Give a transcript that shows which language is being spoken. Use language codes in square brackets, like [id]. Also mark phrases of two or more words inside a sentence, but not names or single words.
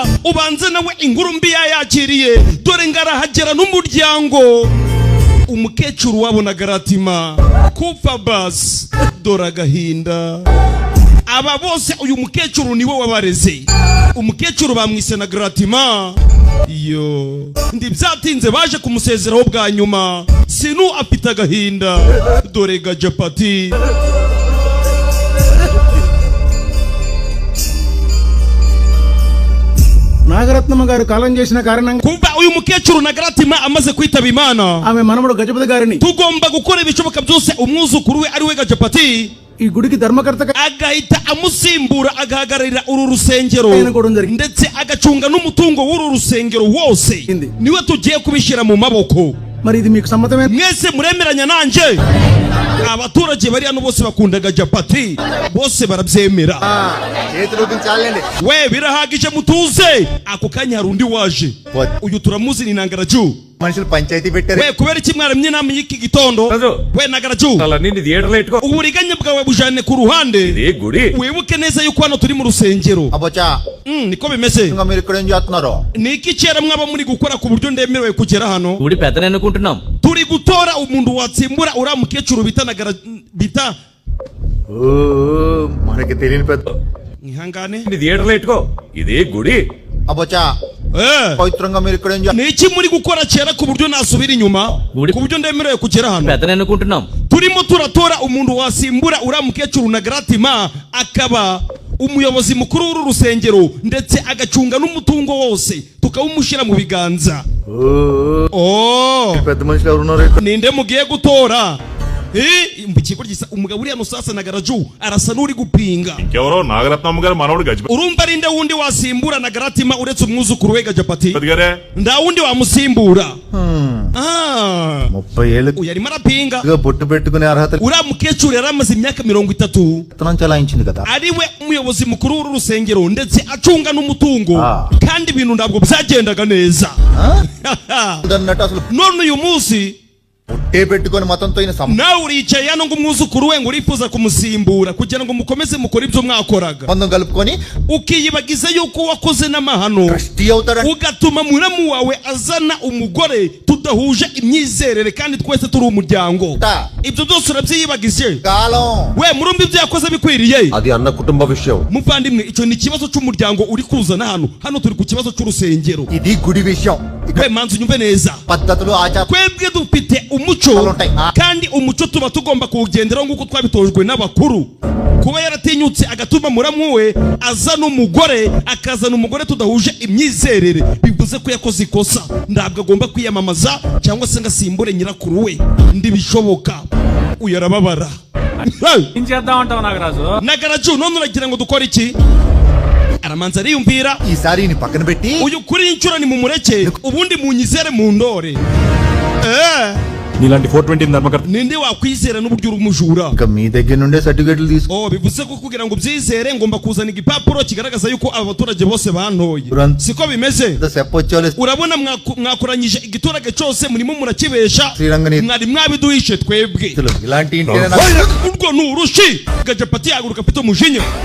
[rw] ubanze nawe inkuru mbi yakiriye dore ngarahagera n'umuryango umukecuru wabona garatima kupfa bas dore agahinda aba bose uyu mukecuru niwe wabareze umukecuru bamwise na garatima yo ndibyatinze baje kumusezeraho bwa nyuma sinu afite agahinda dore gajapati [te] నాగరత్నమ్మ గారు కాలం చేసిన కారణంగా [rw] kuba uyu mukecuru na garatima amaze kwitaba Imana [te] ఆమె మనమడు గజపతి గారిని [rw] tugomba gukora ibishoboka byose umwuzukuru we ari we gajapati [te] ఈ గుడికి ధర్మకర్తగా [rw] agahita amusimbura agahagararira uru rusengero ndetse agacunga n'umutungo w'uru rusengero wose niwe tugiye kubishyira mu maboko [te] మరి ఇది మీకు సమ్మతమే [rw] mwese muremeranya nanje abaturage bari hano bose bakunda gajapati bose barabyemera we birahagije mutuze ako kanya hari undi waje uyu turamuzi ni Nangaraju [te] మనుషులు పంచాయతీ పెట్టారు [rw] we kubera iki mwaramye namwe y'iki gitondo we Nangaraju uburiganya bwawe bujane ku ruhande wibuke neza yuko hano turi mu rusengero [te] అబ్బచ్చా [rw] niko bimeze [te] ఇంకా మీరు ఇక్కడ ఏం చేస్తున్నారు [rw] niki cyera mwaba muri gukora ku buryo ndemerewe kugera hano [te] uri పెద్దనే అనుకుంటున్నాం [rw] turi gutora umuntu watsimbura ura mukecuru bita [te] మనకి తెలియని పెద్ద [rw] ihangane [te] ఇదే గుడి అబ్బచ్చా పవిత్రంగా మీరు ఇక్కడ ఏం [rw] niki muri gukora cyera ku buryo nasubira inyuma ku buryo ndemerewe kugera hano [te] పెద్దనే అనుకుంటున్నాం [rw] turimo turatora umuntu wasimbura ura mukecuru na garatima akaba umuyobozi mukuru w'uru rusengero ndetse agacunga n'umutungo wose tukawumushyira mu biganza [te] పెద్ద మనుషులు ఎవరు ఉన్నారు [rw] ninde mugiye gutora ikigo gisa umugabo uri hano sasa na Garaju arasa n'uri gupinga [te] ఇంకెవరో నాగరత్నమ్మ గారు మనవడు గజపతి [rw] urumva ari nde wundi wasimbura na garatima uretse umwuzukuru we gajapati nda wundi wamusimbura [te] 30 ఏళ్ళు [rw] uyarimo arapinga [te] బొట్టు పెట్టుకునే అర్హత [rw] uriya mukecuru yari amaze imyaka 30 [te] చలాయించింది కదా [rw] ariwe umuyobozi mukuru w'uru rusengero ndetse acunga n'umutungo kandi ibintu ntabwo byagendaga neza none uyu munsi [te] పుట్టే పెట్టుకొని మతంతో [rw] nawe uricaye hano ngo umwuzukuru we ngo urifuza kumusimbura kugira ngo mukomeze mukore ibyo mwakoraga [te] బంధం కలుపుకొని [rw] ukiyibagiza yuko wakoze n'amahano ugatuma muramu wawe azana umugore tudahuje imyizerere kandi twese turi umuryango ibyo byose urabyiyibagije we murumva ibyo yakoze bikwiriye [te] అది అన్న కుటుంబ విషయం [rw] muvandimwe icyo ni ikibazo cy'umuryango uri kuzana hano turi ku kibazo cy'urusengero [te] ఇది గుడి విషయం [rw] we manzi unyumve neza [te] పద్ధతులు ఆచార [rw] twebwe dufite umuco kandi umuco tuba tugomba kuwugenderaho nk'uko twabitojwe n'abakuru kuba yaratinyutse agatuma muramu we azana umugore akazana umugore tudahuje imyizerere bivuze ko yakoze ikosa ntabwo agomba kwiyamamaza cyangwa se ngo asimbure nyirakuru we ndibishoboka uyu arababara Nagaraju none uragira ngo dukore iki aramanza ariyumvira [te] ఈసారి ని పక్కన పెట్టి [rw] uyu kuri inshuro ni mumureke ubundi munyizere mu ndore [te] నీలాంటి 420 ధర్మకర్త [rw] ninde wakwizera n'uburyo urumujura [te] ఇంకా మీ దగ్గర నుండే సర్టిఫికెట్లు తీసుకో [rw] bivuze ko kugira ngo byizere ngomba kuzana igipapuro kigaragaza yuko abaturage bose bantoye siko bimeze urabona mwakoranyije igiturage cyose murimo murakibesha mwari mwabiduhishe twebwe urwo ni urushi gajapati yaguruka pito mujinya